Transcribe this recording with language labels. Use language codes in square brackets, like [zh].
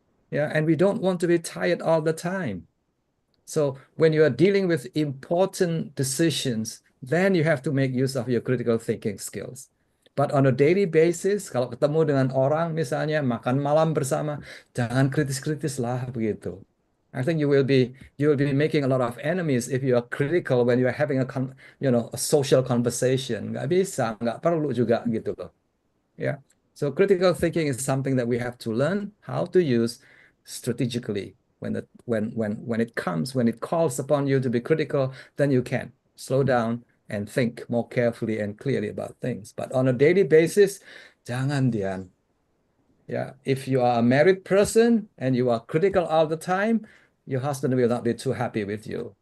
[en] Yeah, and we don't want to be tired all the time. So when you are dealing with important decisions, then you have to make use of your critical thinking skills. But on a daily basis, [id] kalau ketemu dengan orang misalnya makan malam bersama, jangan kritis-kritis lah begitu. [en] I think you will be making a lot of enemies if you are critical when you are having a social conversation. [id] Nggak bisa, nggak perlu juga gitu loh. [en] Yeah. So critical thinking is something that we have to learn how to use strategically. When it calls upon you to be critical, then you can slow down and think more carefully and clearly about things. But on a daily basis, [id] jangan [en] Dian. Yeah, if you are a married person and you are critical all the time, your husband will not be too happy with you.